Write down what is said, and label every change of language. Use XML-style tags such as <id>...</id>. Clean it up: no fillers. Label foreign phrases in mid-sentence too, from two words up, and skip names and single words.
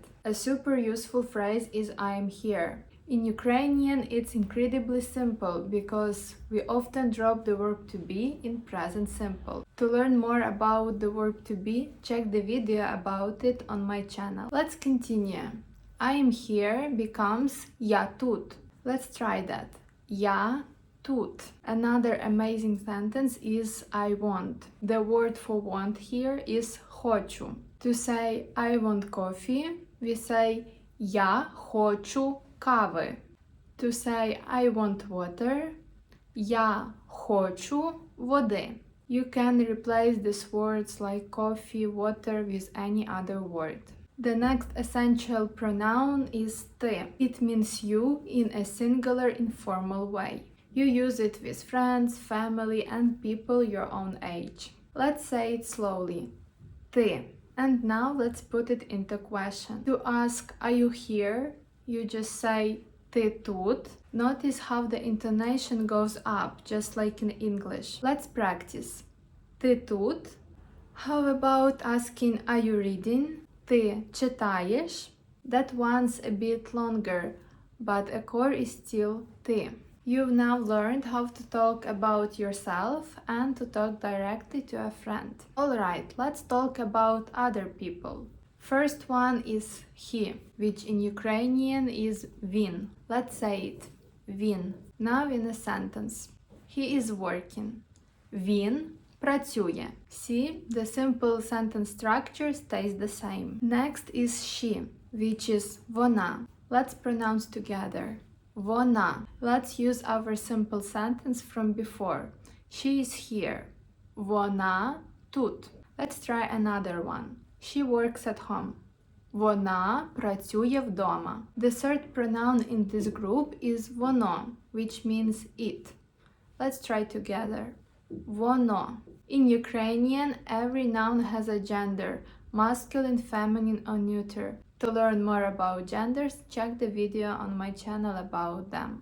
<en>A super useful phrase is I am here. In Ukrainian, it's incredibly simple because we often drop the verb to be in present simple. To learn more about the verb to be, check the video about it on my channel. Let's continue. I am here becomes</en> <uk>я тут.</uk> <en>Let's try that.</en> <uk>Я тут.</uk> <en>Another amazing sentence is I want. The word for want here is хочу. To say I want coffee, we say</en> <uk>я хочу кави.</uk> <en>To say I want water,</en> <uk>я хочу води.</uk> <en>You can replace these words like coffee, water with any other word. The next essential pronoun is ти. It means you in a singular informal way. You use it with friends, family, and people your own age. Let's say it slowly. Ти. And now let's put it into question. To ask, are you here? You just say</en> <uk>ти тут.</uk> <en>Notice how the intonation goes up, just like in English. Let's practice.</en> <uk>Ти тут.</uk> <en>How about asking, are you reading?</en> <uk>Ти читаєш?</uk> <en>That one's a bit longer, but a core is still ти. You've now learned how to talk about yourself and to talk directly to a friend. Alright, let's talk about other people. First one is he, which in Ukrainian is він. Let's say it. Він. Now in a sentence. He is working.</en> <uk>Він працює.</uk> <en>See, the simple sentence structure stays the same. Next is she, which is вона. Let's pronounce together.</en> <uk>Вона.</uk> <en>Let's use our simple sentence from before. She is here.</en> <uk>Вона тут.</uk> <en>Let's try another one. She works at home.</en> <uk>Вона працює вдома.</uk> <en>The third pronoun in this group is воно, which means it. Let's try together. Воно. In Ukrainian, every noun has a gender, masculine, feminine, or neuter. To learn more about genders, check the video on my channel about them.</en>